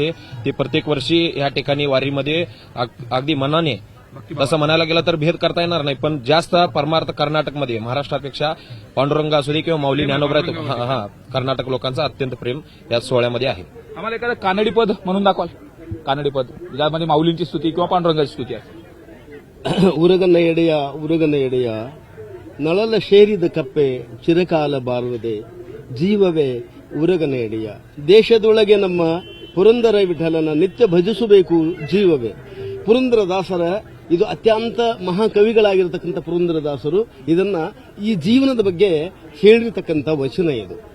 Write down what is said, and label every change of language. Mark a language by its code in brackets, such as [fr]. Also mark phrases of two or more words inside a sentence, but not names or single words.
[mr] ती प्रत्येक वर्षी या ठिकाणी वारीमध्ये अगदी मनाने, तसं म्हणायला गेलं तर भेद करता येणार नाही, पण जास्त परमार्थ कर्नाटकमध्ये महाराष्ट्रापेक्षा पांडुरंग असू दे किंवा माऊली ज्ञानोबा, कर्नाटक लोकांचं अत्यंत प्रेम या सोहळ्यामध्ये आहे. आम्हाला एखादं कानडी पद म्हणून दाखवाल? कानडी पद ज्यामध्ये माऊलींची स्तुती किंवा पांडुरंगाची स्तुती आहे. [kn] ಉರಗನ ಎಡೆಯ ನಳಲ ಶೇರಿದ ಕಪ್ಪೆ ಚಿರಕಾಲ ಬಾರುವುದೇ ಜೀವವೇ ಉರಗನ ಎಡೆಯ. ದೇಶದೊಳಗೆ ನಮ್ಮ ಪುರಂದರ ವಿಠಲನ ನಿತ್ಯ ಭಜಿಸಬೇಕು ಜೀವವೇ. ಪುರಂದರದಾಸರ ಇದು ಅತ್ಯಂತ ಮಹಾಕವಿಗಳಾಗಿರತಕ್ಕಂಥ ಪುರಂದರದಾಸರು ಇದನ್ನ ಈ ಜೀವನದ ಬಗ್ಗೆ ಹೇಳಿರ್ತಕ್ಕಂಥ ವಚನ ಇದು.